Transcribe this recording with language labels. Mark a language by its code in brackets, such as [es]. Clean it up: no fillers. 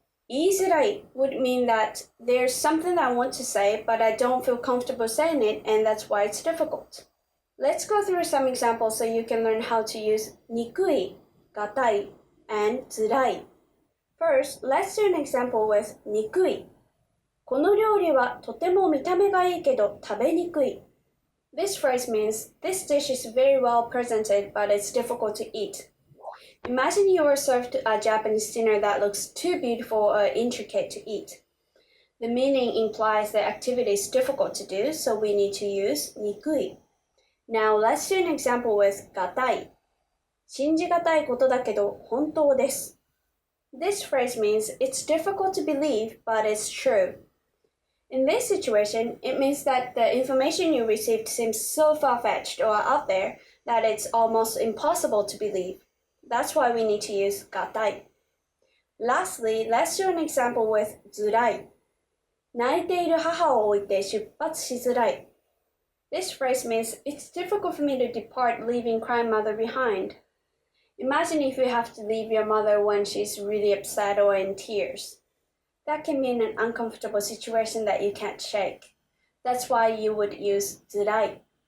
[en] Iizurai would mean that there's something that I want to say, but I don't feel comfortable saying it, and that's why it's difficult. Let's go through some examples so you can learn how to use nikui, gatai, and zurai. First, let's do an example with nikui. [ja] この料理はとても見た目がいいけど食べにくい。 [en] This phrase means this dish is very well presented, but it's difficult to eat. Imagine you were served a Japanese dinner that looks too beautiful or intricate to eat. The meaning implies the activity is difficult to do, so we need to use nikui. Now let's do an example with gatai. [ja] 信じがたいことだけど本当です。 [en] This phrase means it's difficult to believe, but it's true. In this situation, it means that the information you received seems so far-fetched or out there that it's almost impossible to believe. That's why we need to use gatai. Lastly, let's do an example with zurai. [ja] 泣いている母を置いて出発しづらい。 [en] This phrase means it's difficult for me to depart leaving crying mother behind. Imagine if you have to leave your mother when she's really upset or in tears. That can mean an uncomfortable situation that you can't shake. That's why you would use zurai.